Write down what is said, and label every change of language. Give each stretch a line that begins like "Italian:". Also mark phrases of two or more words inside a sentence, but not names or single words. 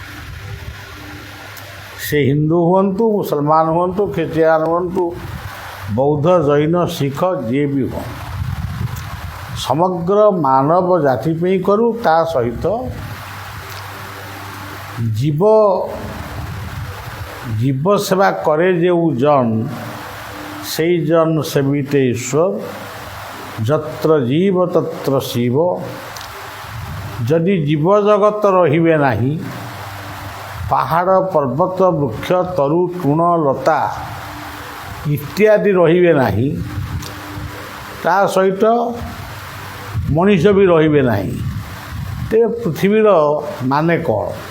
Odia: ସେ ହିନ୍ଦୁ ହୁଅନ୍ତୁ, ମୁସଲମାନ ହୁଅନ୍ତୁ, ଖ୍ରୀଷ୍ଟିଆନ ହୁଅନ୍ତୁ, ବୌଦ୍ଧ, ଜୈନ, ଶିଖ ଯିଏ ବି ହୁଅନ୍ତୁ, ସମଗ୍ର ମାନବ ଜାତି ପାଇଁ କରୁ। ତା ସହିତ
Bangla: ଜୀବ ସେବା করে ଯେଉଁ জন, সেই জন সেবিতে ঈশ্বর, যত্র জীব তত্র শিব।
Odia: ଯଦି ଜୀବଜଗତ ରହିବେ ନାହିଁ, ପାହାଡ଼ ପର୍ବତ ବୃକ୍ଷ ତରୁ ତୃଣ ଲତା ଇତ୍ୟାଦି ରହିବେ ନାହିଁ, ତା ସହିତ ମଣିଷ ବି ରହିବେ ନାହିଁ, ତେବେ ପୃଥିବୀର ମାନେ କ'ଣ?